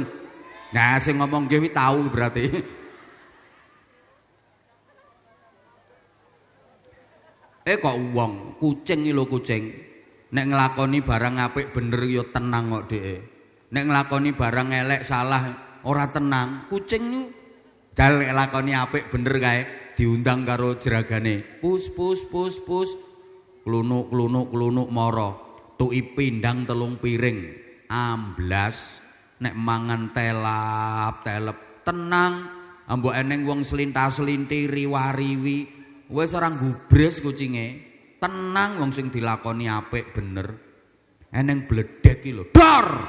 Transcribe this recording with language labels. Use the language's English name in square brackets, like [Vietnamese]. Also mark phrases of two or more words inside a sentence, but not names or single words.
[Javanese] Nah, sing ngomong nggih tahu berarti. Kok wong, kucing iki lho kucing. Nek nglakoni barang apik bener ya tenang kok dheke. Nek nglakoni barang elek salah ora tenang. Kucing niku jal lakoni apik bener kae diundang karo jeragane. Pus pus pus pus. klunuk mara tuki pindang 3 piring amblas nek mangan telap-telep tenang ambok eneng wong selintas-selinti riwariwi wis ora gubres kucinge tenang wong sing dilakoni apik bener eneng bledek iki lho dor